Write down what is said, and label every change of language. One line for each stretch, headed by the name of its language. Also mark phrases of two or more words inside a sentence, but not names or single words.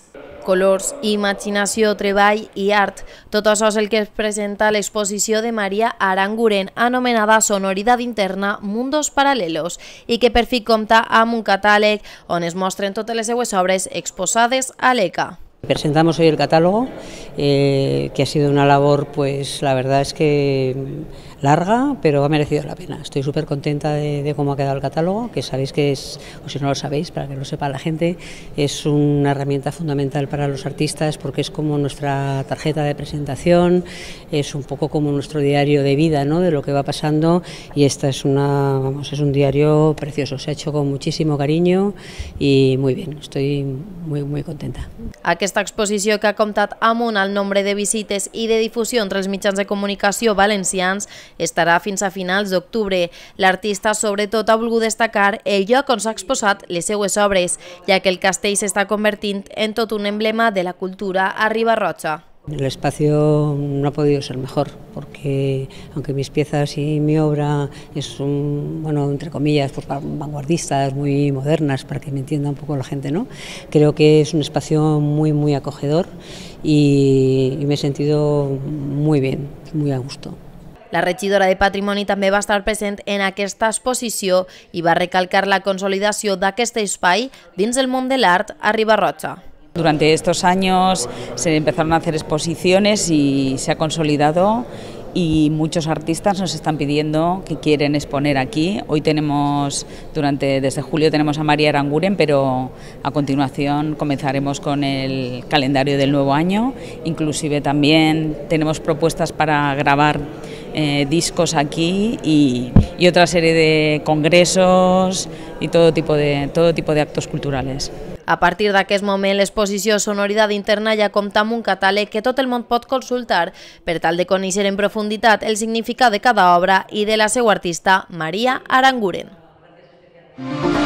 Catalan: Colors, imaginació, treball i art. Tot això és el que es presenta a l'exposició de Maria Aranguren, anomenada Sonoridad Interna, Mundos Paralelos, i que per fi compta amb un catàleg on es mostren totes les seues obres exposades a l'ECA.
Spanish: Presentamos hoy el catálogo, que ha sido una labor, pues la verdad es que larga, pero ha merecido la pena. Estoy súper contenta de cómo ha quedado el catálogo, que sabéis que es, o si no lo sabéis, para que lo sepa la gente, es una herramienta fundamental para los artistas porque es como nuestra tarjeta de presentación, es un poco como nuestro diario de vida, ¿no?, de lo que va pasando, y esta es es un diario precioso, se ha hecho con muchísimo cariño y muy bien, estoy muy contenta.
Catalan: Aquesta exposició, que ha comptat amb un alt nombre de visites i de difusió entre els mitjans de comunicació valencians, estarà fins a finals d'octubre. L'artista sobretot ha volgut destacar el lloc on s'ha exposat les seues obres, ja que el castell s'està convertint en tot un emblema de la cultura a Riba-roja.
Spanish: El espacio no ha podido ser mejor, porque aunque mis piezas y mi obra es bueno, entre comillas, pues vanguardistas, muy modernas, para que me entienda un poco la gente, ¿no? Creo que es un espacio muy acogedor y me he sentido muy bien, muy a gusto.
Catalan: La regidora de Patrimoni també va estar present en aquesta exposició i va recalcar la consolidació d'aquest espai dins el món de l'art a Riba-roja.
Spanish: Durante estos años se empezaron a hacer exposiciones y se ha consolidado, y muchos artistas nos están pidiendo que quieren exponer aquí. Hoy tenemos, desde julio tenemos a Maria Aranguren, pero a continuación comenzaremos con el calendario del nuevo año. Inclusive también tenemos propuestas para grabar discos aquí y otra serie de congresos y todo tipo de actos culturales.
Catalan: A partir d'aquest moment, l'exposició Sonoridad Interna ja compta amb un catàleg que tot el món pot consultar per tal de conèixer en profunditat el significat de cada obra i de la seva artista, Maria Aranguren.